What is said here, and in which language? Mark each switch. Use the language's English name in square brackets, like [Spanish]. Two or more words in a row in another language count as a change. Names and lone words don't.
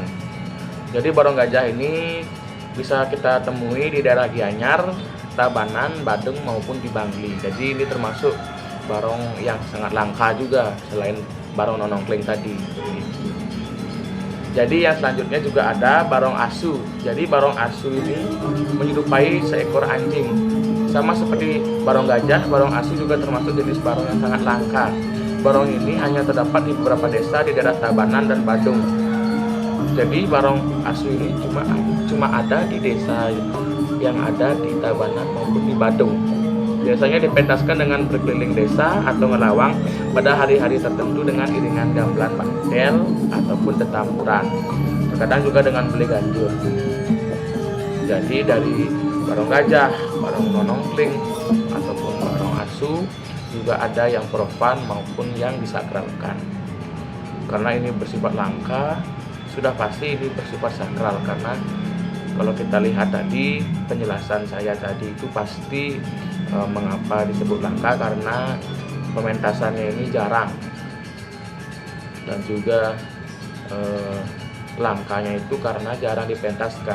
[Indonesian] Jadi barong gajah ini bisa kita temui di daerah Gianyar, Tabanan, Badung maupun di Bangli. Jadi ini termasuk barong yang sangat langka juga selain barong nonongkling tadi. Jadi yang selanjutnya juga ada barong asu. Jadi barong asu ini menyerupai seekor anjing. Sama seperti barong gajah, barong asu juga termasuk jenis barong yang sangat langka. Barong ini hanya terdapat di beberapa desa di daerah Tabanan dan Badung. Jadi barong asu ini cuma ada di desa yang ada di Tabanan maupun di Badung. Biasanya dipentaskan dengan berkeliling desa atau ngelawang pada hari-hari tertentu dengan iringan gamelan batel ataupun tetamburan. Terkadang juga dengan beli ganjur. Jadi dari barong gajah, barong nonongkling ataupun barong asu juga ada yang profan maupun yang disakralkan. Karena ini bersifat langka, sudah pasti ini bersifat sakral karena kalau kita lihat tadi penjelasan saya tadi itu pasti mengapa disebut langka karena pementasannya ini jarang dan juga langkanya itu karena jarang dipentaskan.